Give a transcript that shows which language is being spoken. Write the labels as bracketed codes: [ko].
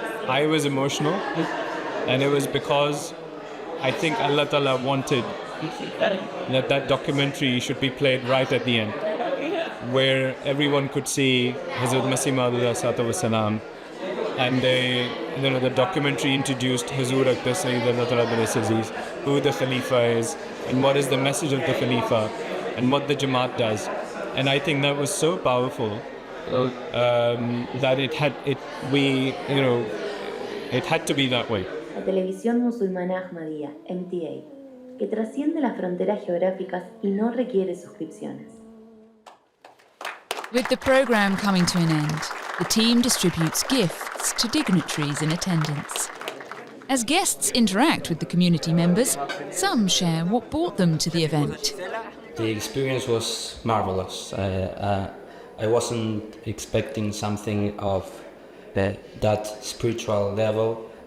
[en] I was emotional, and it was because I think Allah Ta'ala wanted that documentary should be played right at the end, where everyone could see Hazrat Masih Maud and the documentary introduced Hazur Akhtar Sayyid Aziz, who the Khalifa is, and what is the message of the Khalifa, and what the Jamaat does. And I think that was so powerful that it had to be that way. [es] La televisión musulmana Ahmadiyya, MTA, que trasciende las fronteras geográficas y no requiere suscripciones. [en] With the programme coming to an end, the team distributes gifts to dignitaries in attendance. As guests interact with the community members, some share what brought them to the event. The experience was marvelous. I wasn't expecting something of that spiritual level.